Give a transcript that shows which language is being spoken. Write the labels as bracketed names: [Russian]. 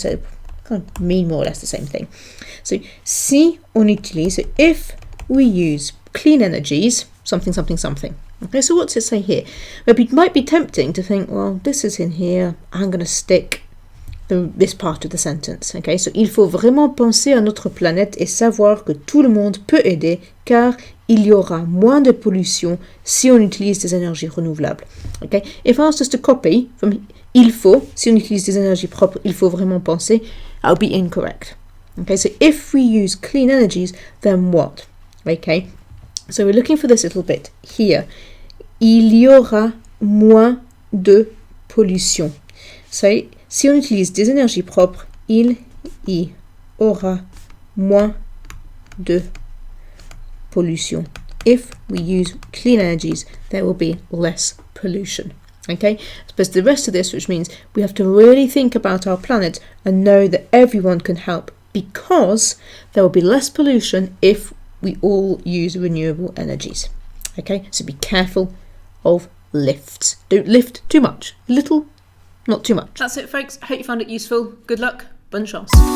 [English] So kind of mean more or less the same thing. So [French] si on utilise, [English] so if we use clean energies, something, something, something. Okay, so what's it say here? Well, it might be tempting to think, well, this is in here, I'm going to stick this part of the sentence. Okay, so [French] il faut vraiment penser à notre planète et savoir que tout le monde peut aider car il y aura moins de pollution si on utilise des énergies renouvelables. [English] Okay, if I asked us to copy from [French] il faut, si on utilise des énergies propres, il faut vraiment penser, [English] that would be incorrect. Okay, so if we use clean energies, then what? Okay, so we're looking for this little bit here. [French] Il y aura moins de pollution. So, si on utilise des énergies propres, il y aura moins de pollution. [English] If we use clean energies, there will be less pollution. Okay, I suppose the rest of this, which means we have to really think about our planet and know that everyone can help, because there will be less pollution if we all use renewable energies. Okay, so be careful of lifts. Don't lift too much. Little, not too much. That's it, folks. I hope you found it useful. Good luck. [French] Bonne chance.